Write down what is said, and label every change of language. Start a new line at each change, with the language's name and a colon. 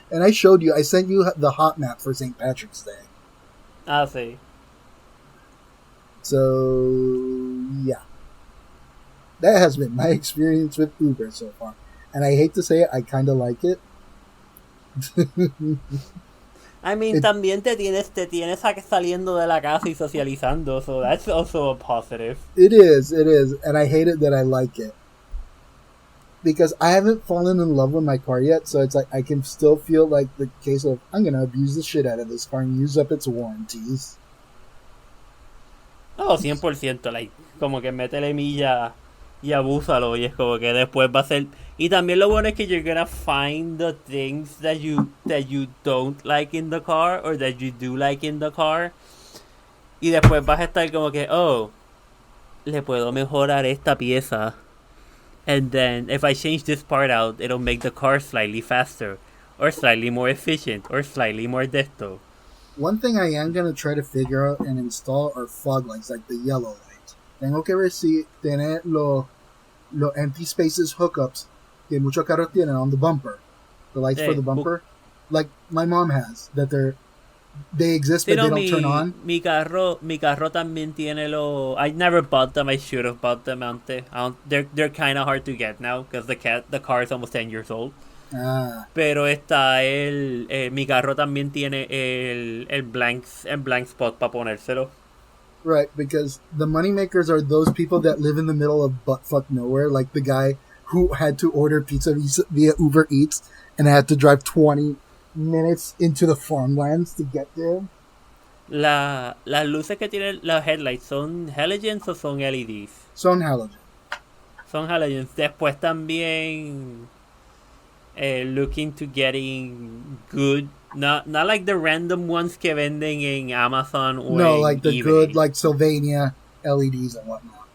English: And I sent you the hot map for St. Patrick's Day.
Spanish: Ah, sí.
English: So, yeah. That has been my experience with Uber so far. And I hate to say it, I kind of like it. I mean,
Spanish: también te tienes saliendo de la casa y socializando,
English: so that's also a positive. It is. And I hate it that I like it. Because I haven't fallen in love with my car yet, so it's like I can still feel like the case of I'm gonna abuse the shit out of this car and use up its warranties.
Spanish: Oh, 100%, like, como que métele milla y abúsalo, y es como que después va a ser... Y también lo bueno es que
English: you're gonna find the things that you don't like in the car,
Spanish: or that you do like in the car, y después vas a estar como que, oh, le puedo mejorar esta pieza.
English: And then, if I change this part out, it'll make the car slightly faster, or slightly more efficient, or slightly more desto. One thing I am going to try to figure out and install are fog lights, like the yellow light.
Spanish: Tengo que ver si tener los
English: empty spaces hookups
Spanish: que muchos carros tienen
English: on the bumper. The lights for the bumper. Like my mom has, that they exist, but they don't turn on.
Spanish: Mi carro también tiene
English: I never bought them. I should have bought them antes. They're kind of hard to get now because the car is almost 10 years old.
Spanish: Pero mi carro también tiene el
English: blank spot
Spanish: para ponérselo.
English: Right, because the moneymakers are those people that live in the middle of buttfuck nowhere, like the guy who had to order pizza via Uber Eats and had to drive 20 minutes into the farmlands to get there.
Spanish: Las luces que tienen los headlights, ¿son halogens o son LEDs? Son halogens. Son halogens. Después también
English: looking to getting good, not like the random ones
Spanish: que venden en Amazon o no, en
English: like the eBay. good, like Sylvania LEDs and whatnot.